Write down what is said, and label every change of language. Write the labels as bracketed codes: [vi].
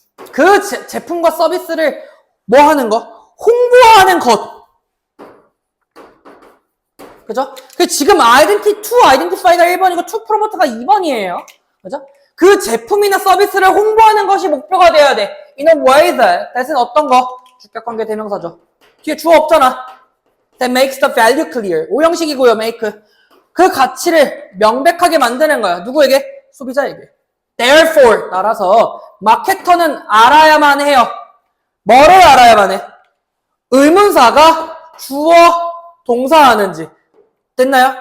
[ko] 그 제품과 서비스를 뭐 하는 거? 홍보하는 것. 그죠? 그 지금 identity to identify가 1번이고 to promote가 2번이에요. 그죠? 그 제품이나 서비스를 홍보하는 것이 목표가 돼야 돼. [en] In a way that은 [ko] 어떤 거? 주격관계 대명사죠. 뒤에 주어 없잖아. [en] That makes the value clear. [ko] 오형식이고요, make. 그 가치를 명백하게 만드는 거야. 누구에게? 소비자에게. Therefore, 따라서 마케터는 알아야만 해요. 뭐를 알아야만 해? 의문사가 주어, 동사 하는지. 됐나요?